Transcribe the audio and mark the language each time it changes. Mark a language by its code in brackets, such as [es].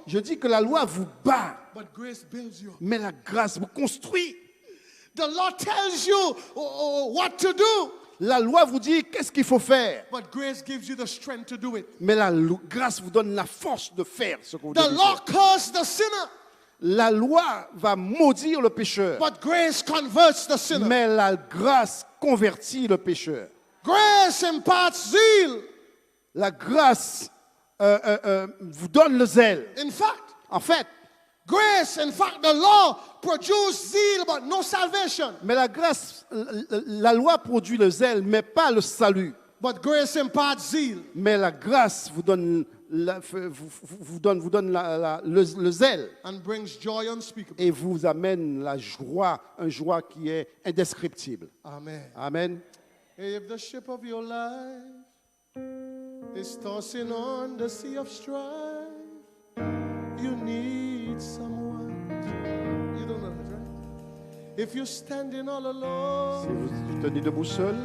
[fr] Je dis que la loi vous bat, [en] but grace builds you up. [fr] mais la grâce vous construit. [en] The law tells you what to do, [fr] La loi vous dit qu'est-ce qu'il faut faire, [en] but grace gives you the strength to do it. [fr] mais la grâce vous donne la force de faire ce que vous [en] The [fr] devez [en] law [fr] faire. [en] curses the sinner, [fr] La loi va maudire le pécheur, [en] but grace converts the sinner. [fr] mais la grâce convertit le pécheur. [en] Grace imparts zeal. [fr] La grâce vous donne le zèle. [en] In fact, [fr] En fait, [en] grace, in fact, the law produced zeal, but no salvation. [fr] mais la grâce, la loi produit le zèle, mais pas le salut. [en] But grace imparts zeal. [fr] Mais la grâce vous donne, vous donne le zèle [en] And brings joy unspeakable. [fr] et vous amène la joie, une joie qui est indescriptible. [en] Amen. [fr] Amen. [en] If the ship of your life is tossing on the sea of strife, you need someone. You don't know that, right? If you're standing all [fr] Si [en] alone [fr] vous tenez debout seul